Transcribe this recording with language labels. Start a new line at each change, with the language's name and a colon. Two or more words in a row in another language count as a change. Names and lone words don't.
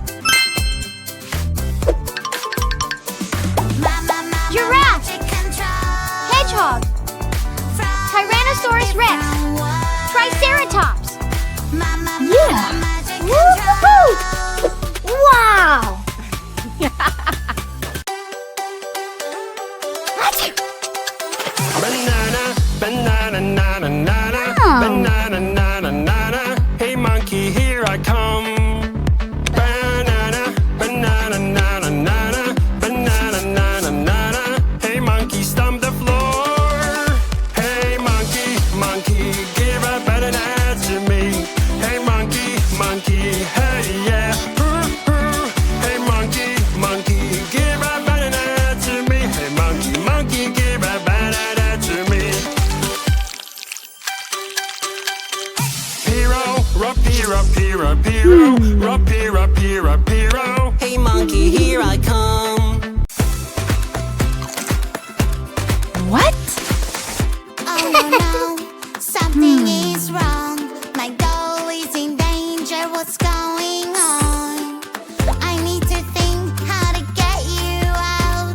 English: Mama, Giraffe. magic control. Hedgehog! From Tyrannosaurus Rex! underground world. Triceratops! Mama, Yeah. magic Woo-hoo! control. Wow! Banana, banana, nana, nana, Oh. banana, nana, nana. Hey monkey, here I come. Banana, banana, nana, nana, banana, nana, nana. Hey monkey, stomp the floor. Hey monkey, monkey, give a banana to me. Hey monkey, monkey, hey yeah. Hey monkey, monkey, give a banana to me. Hey monkey, monkey, give a banana to me. Piro, rapiro, piro, piro, rapiro, piro, piro. Hey monkey, here I come. What? Oh no, no, something is wrong. My doll is in danger. What's going on? I need to think how to get you out.